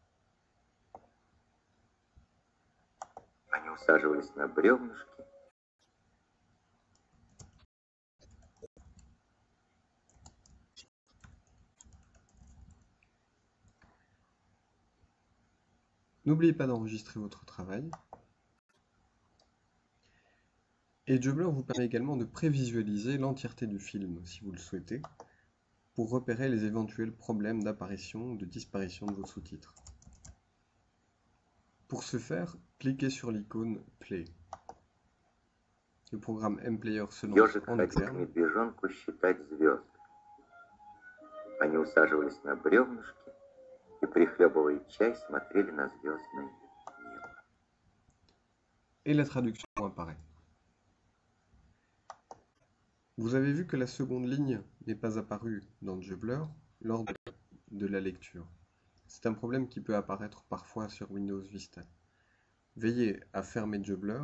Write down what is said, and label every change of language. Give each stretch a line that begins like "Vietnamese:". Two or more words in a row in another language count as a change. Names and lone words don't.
Russian: Они усаживались на бревнышки.
French: N'oubliez pas d'enregistrer votre travail. Et JBlur vous permet également de prévisualiser l'entièreté du film, si vous le souhaitez, pour repérer les éventuels problèmes d'apparition ou de disparition de vos sous-titres. Pour ce faire, cliquez sur l'icône Play. Le programme MPlayer se lance
Russian: Ежик
French: en
Russian: ходил к
French: externe.
Russian: медвежонку считать звезды. Они усаживались на бревнышки и, прихлебывая чай, смотрели на звездное небо.
French: Et la traduction apparaît. Vous avez vu que la seconde ligne n'est pas apparue dans JBlur lors de la lecture. C'est un problème qui peut apparaître parfois sur Windows Vista. Veillez à fermer JBlur.